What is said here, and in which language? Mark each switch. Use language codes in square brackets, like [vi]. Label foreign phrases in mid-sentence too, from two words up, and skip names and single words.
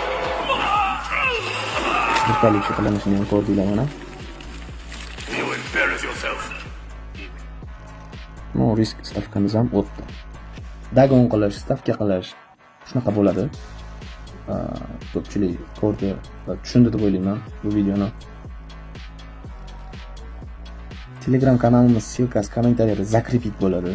[uz] Brutality qilinishini ham ko'rdinglar mana. [en] You embarrass No risk [uz] stavkamiz ham o'tdi. Dagon qilish, stavka qilish shunaqa bo'ladi. Ko'pchilik ko'rdi va tushundi deb o'ylayman bu videoni. Telegram kanalimiz silkasi kommentariyada zakripit bo'ladi.